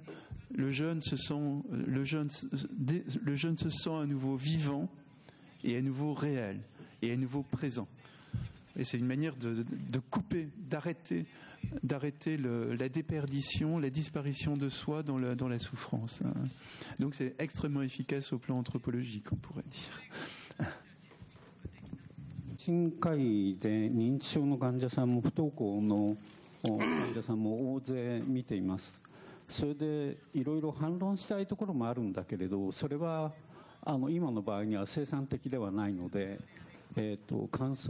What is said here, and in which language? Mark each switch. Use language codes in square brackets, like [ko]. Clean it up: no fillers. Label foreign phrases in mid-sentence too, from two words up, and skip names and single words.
[fr] Le jeune se sent à nouveau vivant et à nouveau réel et à nouveau présent. Et c'est une manière de couper, d'arrêter la déperdition, la disparition de soi dans la souffrance. Donc c'est extrêmement efficace au plan anthropologique, on pourrait dire. [ja] 新会で認知症の患者さんも不登校の患者さんも大勢見ています。それでいろいろ反論したいところもあるんだけれど、それは今の場合には生産的ではないので、感想